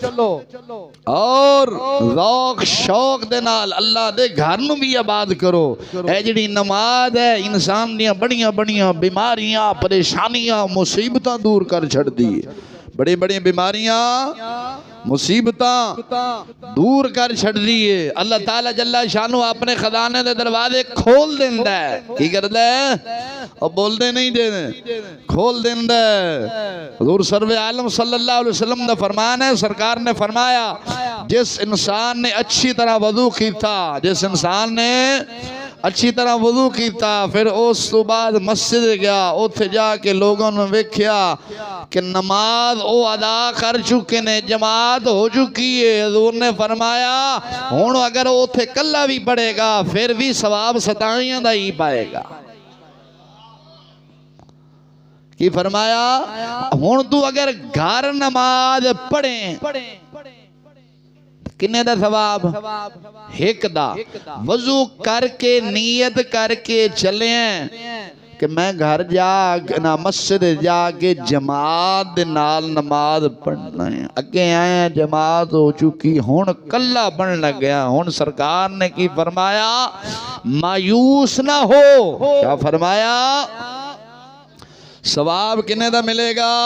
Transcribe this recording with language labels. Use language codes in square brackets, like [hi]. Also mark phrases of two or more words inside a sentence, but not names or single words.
[pa] اور روق شوق دے نال اللہ دے گھر نوں بھی آباد کرو اے جہڑی نماز ہے انسان دی بڑیاں بڑیاں بیماریاں پریشانیاں مصیبتاں دور کر چھڈدی ہے بڑی بڑی بیماریاں مصیبتاں دور कर छड़दी है बड़ी बड़ी बीमारियां मुसीबतां दूर کر چھڈ دی ہے اللہ تعالیٰ [ar] جل شانه [pa] اپنے خزانے دے دروازے کھول دیندا ہے کی کردا ہے اور بولدے نہیں دے کھول دیندا ہے حضور سرور عالم [ar] صلى الله عليه وسلم [pa] دا فرمان ہے سرکار نے فرمایا جس انسان نے اچھی طرح وضو کیتا جس انسان نے اچھی طرح وضو کیتا پھر اس تو بعد مسجد گیا اتھے جاکے لوگوں نے ویکھیا کہ نماز وہ ادا کر چکے نے جماعت ہو چکی ہے حضور نے فرمایا ہن اگر اتھے کلا بھی پڑھے گا پھر بھی ثواب 27 دا ہی پائے گا کی فرمایا ہن تو اگر گھر نماز پڑھے کنے دا ثواب ایک دا وضو کرکے نیت کرکے چلے کہ میں گھر جا نا مسجد جاکے جماعت دے نال نماز پڑھنا ہے اگے آئے جماعت ہو چکی ہن کلا بن لگ گیا ہن سرکار نے کی فرمایا مایوس نہ ہو کیا فرمایا ثواب کنے دا ملے گا